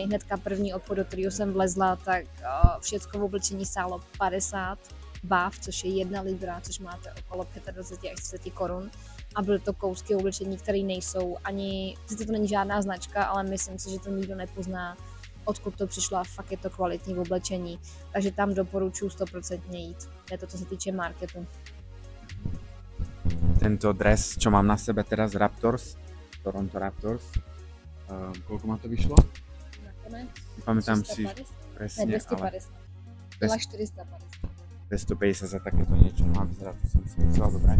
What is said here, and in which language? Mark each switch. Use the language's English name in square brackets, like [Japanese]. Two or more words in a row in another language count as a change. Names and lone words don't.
[Czech] Hnedka první obchod, do kterého jsem vlezla, tak všecko v oblečení stálo 50 báv, což je 1 libra, což máte okolo 25 až 30 korun. A byly to kousky oblečení, které nejsou ani, sice to není žádná značka, ale myslím si, že to nikdo nepozná, odkud to přišlo a fakt je to kvalitní oblečení. Takže tam doporučuji 100% jít. Je to, co se týče marketu. [Slovak] Tento dres, čo mám na sebe teraz, Raptors, Toronto Raptors, koľko ma to vyšlo? [Czech] Nakonec? [Slovak] Nepamätám si presne, [Czech] ne, 250. Ale 450. [Slovak] 250 za takéto niečo, no a vyzerá, to som si chcela zobrať.